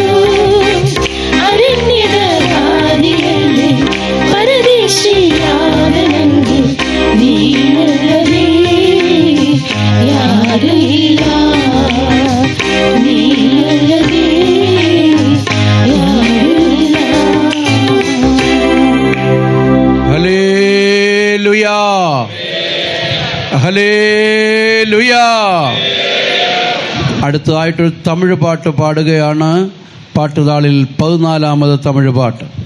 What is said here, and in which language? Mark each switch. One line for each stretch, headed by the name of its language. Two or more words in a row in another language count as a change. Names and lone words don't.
Kannada: ಅರಣ್ಯದ ಹಾದಿಯಲ್ಲಿ ಪರದೇಶಿಯಾದ ನಂಗೆ ನೀನಲ್ಲದೆ ಯಾರು ಇಲ್ಲ ನೀನಲ್ಲದೆ ಯಾರು ಇಲ್ಲ
Malayalam: ഹല്ലേലൂയാ ഹല്ലേലൂയാ. അടുത്തതായിട്ടൊരു തമിഴ് പാട്ട് പാടുകയാണ്. പാട്ടുതാളിൽ 14ാമത് തമിഴ് പാട്ട്.